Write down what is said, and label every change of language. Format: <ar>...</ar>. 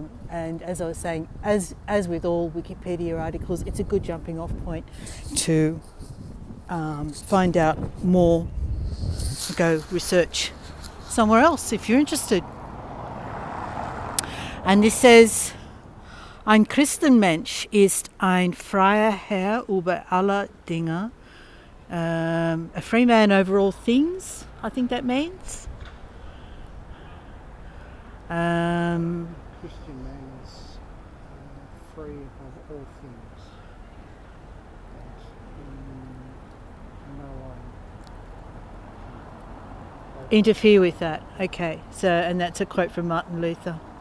<en>And as I was saying, as with all Wikipedia articles, it's a good jumping off point to find out more, go research somewhere else if you're interested. And this says,</en> <de>ein Christenmensch ist ein freier Herr über alle Dinge,</de> <en>a free man over all things, I think that means. Christian means free of all things. And no one Interfere with that. Okay. So, and that's a quote from Martin Luther.</en>